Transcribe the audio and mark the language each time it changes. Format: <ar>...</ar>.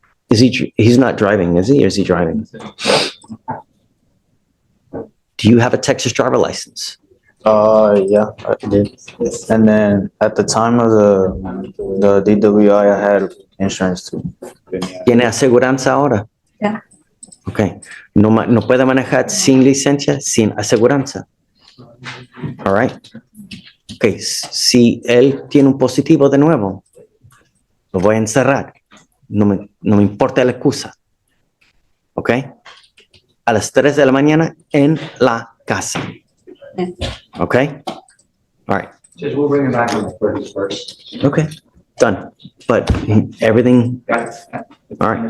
<en>He's not driving, is he? Or is he driving? Do you have a Texas driver license? Yeah, I did. And then at the time of the DWI, I had insurance too.</en> <es>¿Tiene aseguranza ahora? Ya.</es> <en>Okay.</en> <es>No puede manejar sin licencia, sin aseguranza.</es> <en>All right. Okay.</en> <es>Si él tiene un positivo de nuevo, lo voy a encerrar. No me importa la excusa. ¿Ok? A las 3 de la mañana en la casa.</es> <en>¿Ok? All right. Judge, we'll bring him back on the 31st. Okay. Done. But everything, all right.</en>